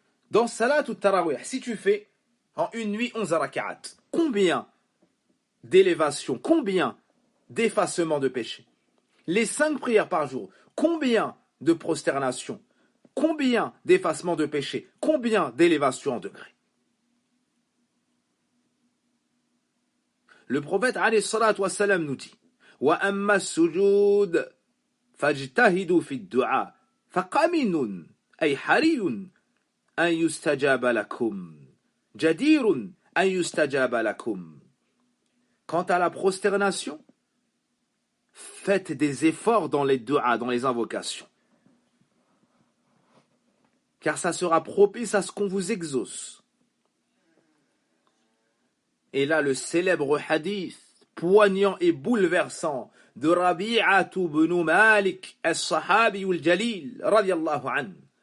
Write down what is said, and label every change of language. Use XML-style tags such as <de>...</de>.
<fr>Dans Salat ou Tarawih, si tu fais en une nuit 11 raka'at, combien d'élévation, combien d'effacement de péché? Les 5 prières par jour, combien de prosternation? Combien d'effacement de péché? Combien d'élévation en degré? Le prophète alayhi salatu wassalam nous dit</fr> <ar>وأما السجود فاجتهدوا في الدعاء فقمن أي حري أن يستجاب لكم جدير أن يستجاب لكم.</ar> <fr>Quant à la prosternation, faites des efforts dans les du'a, dans les invocations. Car ça sera propice à ce qu'on vous exauce. Et là, le célèbre hadith, poignant et bouleversant, de Rabi'atu ibn Malik, as-Sahabi al-Jalil, radiyallahu anhu.</fr>